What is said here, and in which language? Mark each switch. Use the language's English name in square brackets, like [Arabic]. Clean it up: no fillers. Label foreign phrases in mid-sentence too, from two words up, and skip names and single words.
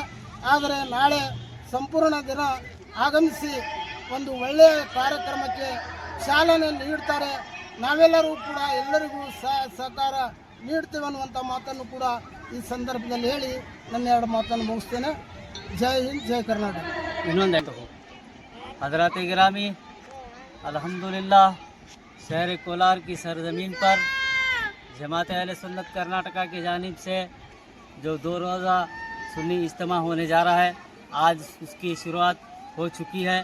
[Kannada] ಆದರೆ ನಾಳೆ ಸಂಪೂರ್ಣ ದಿನ ಆಗಮಿಸಿ ಒಂದು ಒಳ್ಳೆಯ ಕಾರ್ಯಕ್ರಮಕ್ಕೆ ಚಾಲನೆ ನೀಡ್ತಾರೆ. ನಾವೆಲ್ಲರೂ ಕೂಡ ಎಲ್ಲರಿಗೂ ಸಹಕಾರ ನೀಡ್ತೇವೆ ಅನ್ನುವಂಥ ಮಾತನ್ನು ಕೂಡ ಈ ಸಂದರ್ಭದಲ್ಲಿ ಹೇಳಿ ನನ್ನ 2 ಮಾತನ್ನು ಮುಗಿಸ್ತೇನೆ. ಜೈ ಹಿಂದ್, ಜೈ ಕರ್ನಾಟಕ. [Urdu] ಇನ್ನೊಂದು حضرات گرامی، الحمدللہ شہر کولار کی سرزمین پر جماعت اہل سنت کرناٹک کی جانب سے جو 2 روزہ سنی اجتماع ہونے جا رہا ہے، آج اس کی شروعات ہو چکی ہے.